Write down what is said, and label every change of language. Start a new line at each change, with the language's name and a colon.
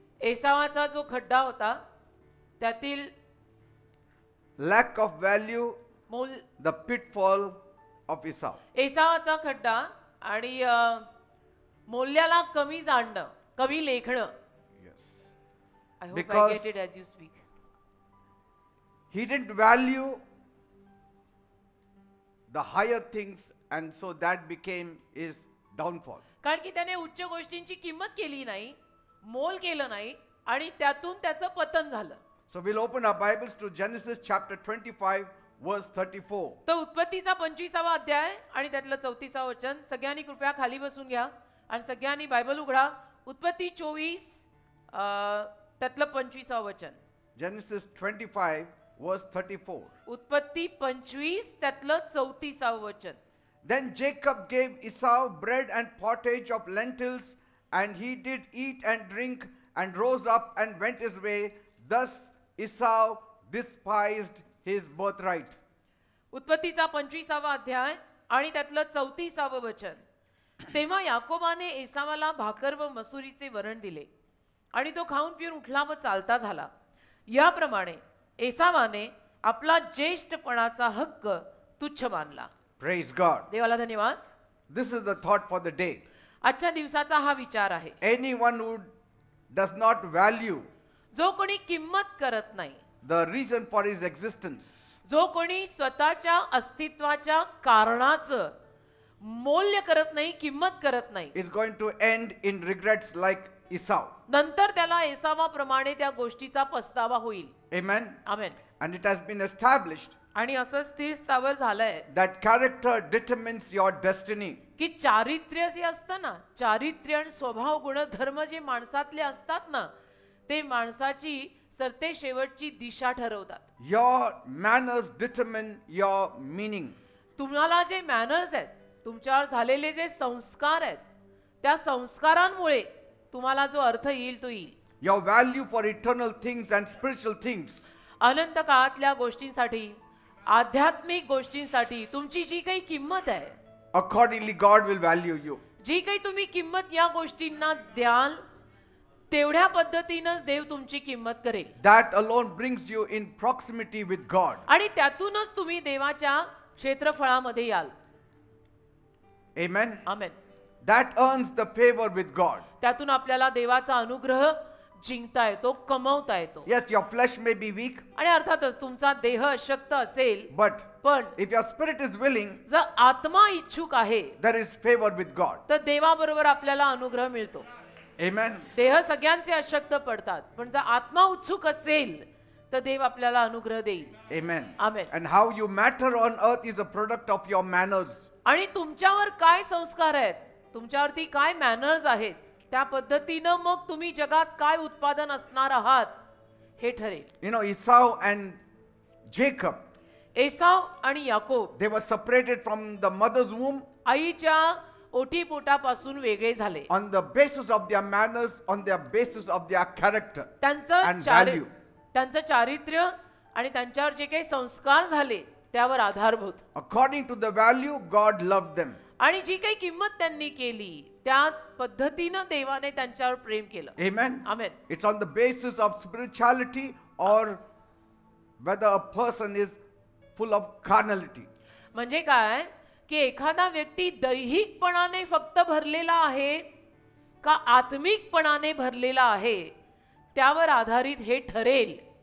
Marathi: एसावाचा जो खड्डा होता त्यातील
English: Lack of value,
Marathi: मूल
English: the pitfall of Esau.
Marathi: एसावाचा खड्डा आणि मूल्याला कमी जाणणं, कमी लेखणं.
English: Yes. I hope Because- I get it as you speak. He didn't value the higher things, and so that became his downfall.
Marathi: कारण की त्याने उच्च गोष्टींची किंमत केली नाही, मोल केलं नाही आणि त्यातून त्याचं पतन झालं.
English: So we'll open our Bibles to Genesis chapter 25, verse 34.
Marathi: तर उत्पत्तीचा 25वा अध्याय आणि त्यातलं 34व वचन. सगळ्यांनी कृपया खाली बसून घ्या आणि सगळ्यांनी बायबल उघडा. उत्पत्ती 24 त्यातलं 25व वचन.
English: Genesis 25, verse 34.
Marathi: उत्पत्ती 25 त्यातलं 34व वचन.
English: Then Jacob gave Esau bread and pottage of lentils, and he did eat and drink, and rose up and went his way. Thus Esau despised his birthright.
Marathi: उत्पत्तीचा 25वा अध्याय आणि त्यातलं 34व वचन. तेव्हा याकोबाने एसावाला भाकर व मसुरीचे वरण दिले आणि तो खाऊन पिऊन उठला व चालता झाला. याप्रमाणे एसावाने आपला ज्येष्ठपणाचा हक्क तुच्छ मानला.
English: Praise God.
Marathi: देवाला धन्यवाद.
English: This is the thought for the day.
Marathi: आजच्या दिवसाचा हा विचार आहे.
English: Anyone who does not value
Marathi: जो कोणी किंमत करत नाही,
English: the reason for his existence,
Marathi: जो कोणी स्वतःच्या अस्तित्वाच्या कारणाचं मूल्य करत नाही, किंमत करत नाही,
English: is going to end in regrets like Esau.
Marathi: नंतर त्याला एसावाप्रमाणे त्या गोष्टीचा पस्तावा होईल.
English: Amen.
Marathi: Amen.
English: And it has been established
Marathi: आणि असं स्थिर स्थावर झालंय
English: that character determines your destiny.
Marathi: की चारित्र्य जे असतं ना, चारित्र्य आणि स्वभाव गुणधर्म जे माणसातले असतात ना, ते माणसाची सरते शेवटची दिशा ठरवतात.
English: Your manners determine your meaning.
Marathi: तुम्हाला जे मॅनर्स आहेत, तुमच्यावर झालेले जे संस्कार आहेत, त्या संस्कारांमुळे तुम्हाला जो अर्थ येईल तो येईल.
English: Your value for eternal things and spiritual things.
Marathi: अनंत काळातल्या गोष्टींसाठी, आध्यात्मिक गोष्टींसाठी तुमची जी काही किंमत आहे,
English: Accordingly, God will value you.
Marathi: जी काही तुम्ही किंमत या गोष्टींना द्याल, तेवढ्या पद्धतीनंच देव तुमची किंमत करेल.
English: That alone brings you in proximity with God.
Marathi: आणि त्यातूनच तुम्ही देवाच्या क्षेत्रफळामध्ये याल.
English: Amen.
Marathi: Amen.
English: That earns the favor with God.
Marathi: त्यातून आपल्याला देवाचा अनुग्रह जिंकता येतो, कमवता येतो.
English: Yes, your flesh may be weak,
Marathi: आणि अर्थातच तुमचा देह अशक्त असेल,
English: but
Marathi: पण
English: if your spirit is willing,
Marathi: जर आत्मा इच्छुक आहे
English: there is favor with God.
Marathi: तर देवाबरोबर आपल्याला अनुग्रह मिळतो.
English: Amen.
Marathi: देह सगळ्यांचे अशक्त पडतात, पण जर आत्मा उत्सुक असेल तर देव आपल्याला अनुग्रह देईल.
English: Amen. Amen. And how you matter on earth is a product of your manners.
Marathi: आणि तुमच्यावर काय संस्कार आहेत, तुमच्यावरती काय मॅनर्स आहेत, त्या पद्धतीनं मग तुम्ही जगात काय उत्पादन असणार आहात हे ठरेल.
English: You know, Esau and Jacob,
Marathi: Esau आणि Yakob
English: they were separated from the mother's womb
Marathi: आईच्या ओटीपोटापासून वेगळे झाले.
English: on the basis of their manners, on their basis of their character
Marathi: त्यांचं
English: and value.
Marathi: त्यांचं चारित्र्य आणि त्यांच्यावर जे काही संस्कार झाले त्यावर आधारभूत.
English: According to the value, God loved them.
Marathi: आणि जी काही किंमत त्यांनी केली त्या पद्धतीनं देवाने त्यांच्यावर प्रेम केलं.
English: Amen.
Marathi: Amen.
English: It's on the basis of spirituality or whether a person is full of carnality.
Marathi: म्हणजे काय की एखादा व्यक्ती दैहिकपणाने फक्त भरलेला आहे का आत्मिकपणाने भरलेला आहे त्यावर आधारित हे ठरेल.